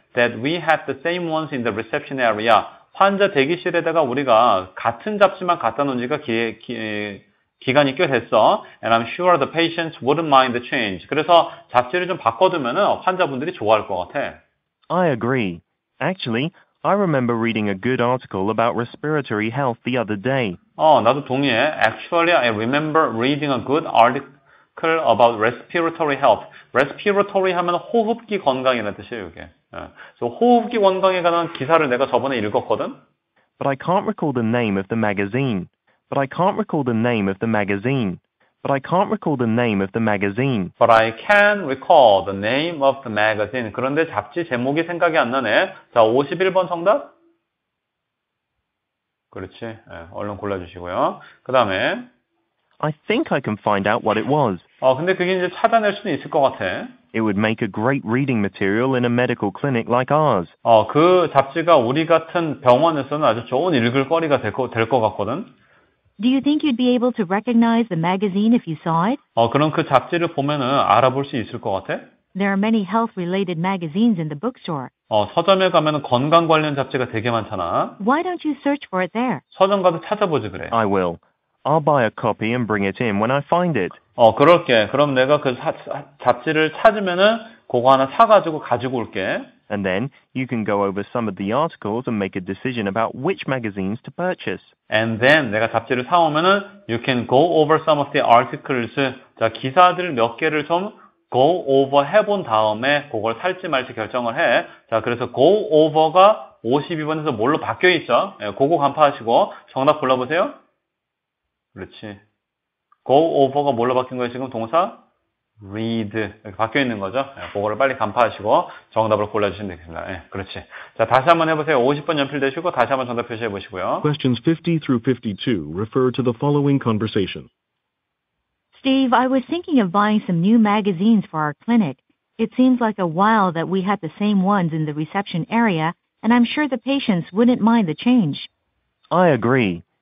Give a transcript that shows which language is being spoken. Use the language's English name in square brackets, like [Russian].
[English] That we had the same ones in the reception area. [Korean] 환자 대기실에다가 우리가 같은 잡지만 갖다 놓은 지가 기간이 꽤 됐어. [English] And I'm sure the patients wouldn't mind the change. [Korean] 그래서 잡지를 좀 바꿔두면은 환자분들이 좋아할 것 같아. [English] I agree. Actually, I remember reading a good article about respiratory health the other day. [Korean] 나도 동의해. [English] Actually, I remember reading a good article about respiratory health. [Korean] respiratory 하면 호흡기 건강이라는 뜻이에요, 이게. 그래서 호흡기 건강에 관한 기사를 내가 저번에 읽었거든. [English] But I can't recall the name of the magazine. But I can't recall the name of the magazine. But I can't recall the name of the magazine. But I can recall the name of the magazine. [Korean] 그런데 잡지 제목이 생각이 안 나네. 자, 51번 정답? 그렇지. 얼른 골라주시고요. 그 다음에 [English] I think I can find out what it was. [Korean] 근데 그게 이제 찾아낼 수는 있을 것 같아. [English] It would make a great reading material in a medical clinic like ours. [Korean] 그 잡지가 우리 같은 병원에서는 아주 좋은 읽을 거리가 될 것 같거든. [English] Do you think you'd be able to recognize the magazine if you saw it? [Korean] 그럼 그 잡지를 보면은 알아볼 수 있을 것 같아? [English] There are many health-related magazines in the bookstore. [Korean] 서점에 가면은 건강 관련 잡지가 되게 많잖아. [English] Why don't you search for it there? [Korean] 서점 가서 찾아보지 그래. [English] I will. I'll buy a copy and bring it in when I find it. [Korean] 그럴게. 그럼 내가 그 잡지를 찾으면은 그거 하나 사가지고 가지고 올게. [English] And then you can go over some of the articles and make a decision about which magazines to purchase. And then [Korean] 내가 잡지를 사오면은 [English] you can go over some of the articles. [Korean] 자, 기사들 몇 개를 좀 go over 해본 다음에 그걸 살지 말지 결정을 해. 자, 그래서 go over가 52번에서 뭘로 바뀌어 있죠? 예, 그거 간파하시고 정답 골라보세요. 그렇지. go over가 뭘로 바뀐 거예요? 지금 동사? read. 이렇게 바뀌어 있는 거죠? 예, 그거를 빨리 간파하시고 정답을 골라주시면 되겠습니다. 예, 그렇지. 자, 다시 한번 해보세요. 50번 연필되시고 다시 한번 정답 표시해 보시고요. [English] Questions 50 through 52 refer to the following conversation. Steve, I was thinking of buying some new magazines for our clinic. It seems like a while that we had the same ones in the reception area, and I'm sure the patients wouldn't mind the change. I agree.